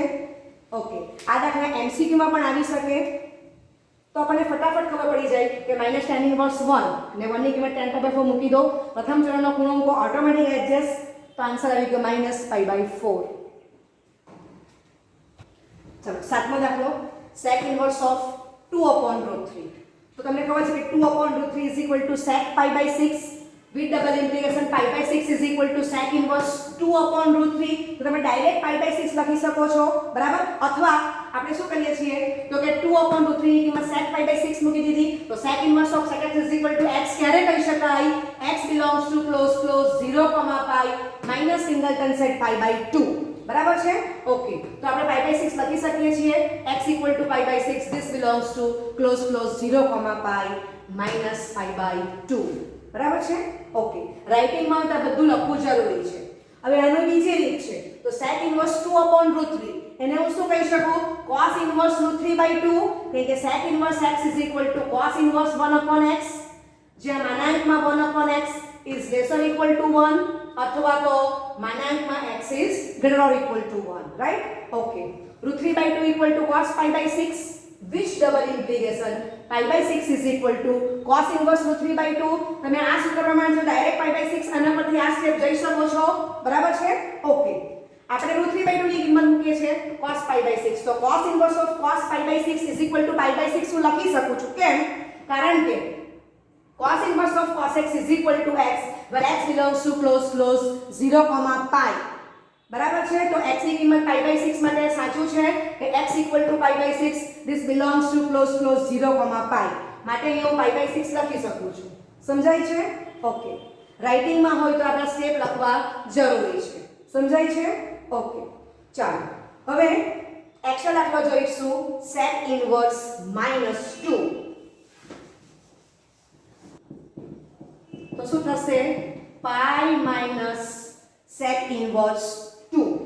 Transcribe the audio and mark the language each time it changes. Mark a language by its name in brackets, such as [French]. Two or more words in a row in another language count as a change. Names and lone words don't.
[Gujarati] ઓકે આ દાખલા એમસીક્યુમાં પણ આવી શકે તો આપણને ફટાફટ ખબર પડી જાય કે [English] minus tan inverse [Gujarati] 1 અને 1 ની કિંમત [English] tan by 4 [Gujarati] મૂકી દો. પ્રથમ ચરણનો ખૂણો મૂકો, ઓટોમેટિક એડજસ્ટ. તો આન્સર આવી ગયો [English] minus pi by 4. [Gujarati] ચલો સાતમો દાખલો [English] sec inverse of 2/√3. [Gujarati] તો તમને ખબર છે કે [English] 2/√3 is equal to sec pi by 6 with double implication pi by 6 is equal to sec inverse 2/√3. [Gujarati] તો તમે ડાયરેક્ટ [English] pi by 6 [Gujarati] લખી શકો છો. બરાબર? અથવા આપણે શું કરીએ છીએ તો કે 2/√3 ની કિંમત [English] sec pi by 6 [Gujarati] મૂકી દીધી. [English] તો sec inverse of sec x is equal to x [Gujarati] ક્યારે કહી શકાય? [English] x belongs to close 0 pi minus singleton set pi by 2. [Gujarati] બરાબર છે? ઓકે તો આપણે [English] pi by 6 [Gujarati] લખી શકીએ છીએ [English] x equal to pi by 6. this belongs to close 0 pi minus pi by 2. [Gujarati] બરાબર છે? ઓકે રાઇટિંગમાં તો બધું લખવું જરૂરી છે. હવે આનો બીજી રીત છે. તો તો [English] sec inverse 2/√3 [Gujarati] એને હું શું કહી શકું [English] cos inverse √3/2 [Gujarati] કે [English] sec inverse x cos inverse 1/x [Gujarati] જ્યાં માનાંકમાં [English] 1/x is lesser equal to 1 [Gujarati] અથવા તો માનાંકમાં [English] x is greater or equal to 1, right? Okay, √3/2 equal to cos pi/6, which double implication pi/6 is equal to cos inverse √3/2. [Gujarati] તમે આ સૂત્ર પ્રમાણે જો ડાયરેક્ટ pi/6 આના પરથી આ સ્ટેપ જઈ શકો છો, બરાબર છે? ઓકે, આપણે √3/2 ની કિંમત મૂકીએ છે [English] cos pi/6, [Gujarati] તો [English] cos inverse of cos pi/6 is equal to pi/6 [Gujarati] હું લખી શકું છું. કેમ? કારણ કે [English] cos inverse of cos x is equal to x where x belongs to close 0, pi. [Gujarati] બરાબર છે? તો x ની કિંમત pi/6 માટે સાચું છે કે [English] x equal to pi/6, this belongs to close 0, pi. [Gujarati] માટે અહીંયા હું pi/6 લખી શકું છું. સમજાય છે? ઓકે, રાઇટિંગ માં હોય તો આપણે સ્ટેપ લખવા જરૂરી છે. સમજાય છે? ઓકે, ચાલો હવે એક્સ્ટ્રા દાખલો જોઈશું [English] sec inverse -2. [Gujarati] તો શું થશે [English] pi minus sec inverse 2.